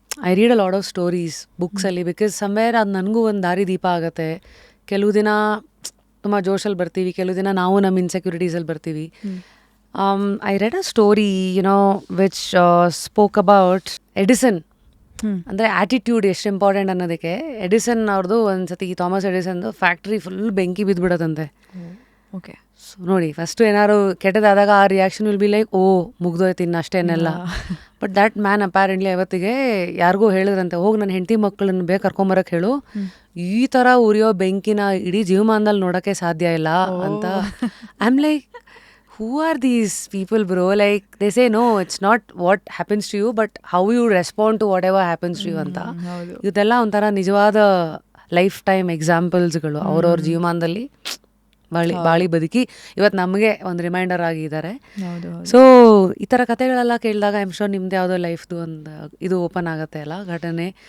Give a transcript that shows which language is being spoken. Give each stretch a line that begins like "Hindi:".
English: I read a lot of stories ಬುಕ್ಸಲ್ಲಿ because somewhere
Kannada: ಅದು ನನಗೂ ಒಂದು ದಾರಿ ದೀಪ ಆಗುತ್ತೆ. ಕೆಲವು ದಿನ ತುಂಬ ಜೋಶಲ್ಲಿ ಬರ್ತೀವಿ, ಕೆಲವು ದಿನ ನಾವು ನಮ್ಮ ಇನ್ಸೆಕ್ಯೂರಿಟೀಸಲ್ಲಿ ಬರ್ತೀವಿ.
English: I read a story, which spoke about Edison.
Kannada: ಅಂದರೆ ಆ್ಯಟಿಟ್ಯೂಡ್ ಎಷ್ಟು ಇಂಪಾರ್ಟೆಂಟ್ ಅನ್ನೋದಕ್ಕೆ. ಎಡಿಸನ್ ಅವ್ರದ್ದು ಒಂದ್ಸತಿ ಥಾಮಸ್ ಎಡಿಸನ್ದು ಫ್ಯಾಕ್ಟ್ರಿ ಫುಲ್ ಬೆಂಕಿ ಬಿದ್ದುಬಿಡೋದಂತೆ. ಓಕೆ. ಸೊ ನೋಡಿ, ಫಸ್ಟು ಏನಾದ್ರು ಕೆಟ್ಟದಾದಾಗ ಆ ರಿಯಾಕ್ಷನ್
English: will be like
Kannada: ಮುಗ್ದೋಯ್ತು ಇನ್ನು ಅಷ್ಟೇನೆಲ್ಲ.
English: but that man apparently
Kannada: ಅವತ್ತಿಗೆ ಯಾರಿಗೂ ಹೇಳಿದ್ರಂತೆ, ಹೋಗಿ ನನ್ನ ಹೆಂಡತಿ ಮಕ್ಕಳನ್ನ ಬೇಗ ಕರ್ಕೊಂಬರಕ್ಕೆ ಹೇಳು, ಈ ಥರ ಉರಿಯೋ ಬೆಂಕಿನ ಇಡೀ ಜೀವಮಾನದಲ್ಲಿ ನೋಡೋಕ್ಕೆ ಸಾಧ್ಯ ಇಲ್ಲ ಅಂತ.
English: I am like, who are these people, bro? Like they say no, it's not what happens to you but how you respond to whatever happens to you
Kannada: ಅಂತ. ಇದೆಲ್ಲ ಒಂಥರ ನಿಜವಾದ ಲೈಫ್ ಟೈಮ್ ಎಕ್ಸಾಂಪಲ್ಸ್ಗಳು. ಅವ್ರವ್ರ ಜೀವಮಾನದಲ್ಲಿ ಬಾಳಿ ಬದುಕಿ ಇವತ್ತು ನಮಗೆ ಒಂದು ರಿಮೈಂಡರ್ ಆಗಿದ್ದಾರೆ. ಸೊ ಈ ಥರ ಕಥೆಗಳೆಲ್ಲ ಕೇಳಿದಾಗ
English: I am sure
Kannada: ನಿಮ್ದು ಯಾವುದೋ ಲೈಫ್ದು ಒಂದು ಇದು ಓಪನ್ ಆಗುತ್ತೆ ಅಲ್ಲ ಘಟನೆ.